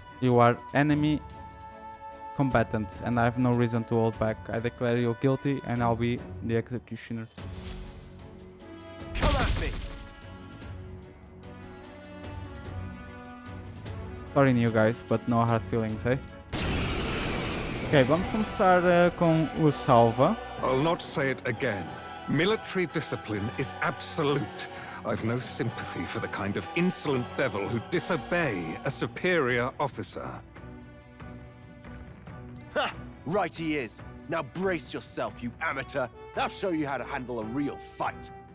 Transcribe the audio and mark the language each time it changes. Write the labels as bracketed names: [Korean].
[English] You are enemy combatants and I have no reason to hold back. I declare you guilty and I'll be the executioner. Come at me! Sorry new guys, but no hard feelings, eh? [Portuguese] Ok, vamos começar com o Salva. [English] I'll not say it again. Military discipline is absolute. I've no sympathy for the kind of insolent devil who disobey a superior officer. Ha! Right he is. Now brace yourself, you amateur. I'll show you how to handle a real fight.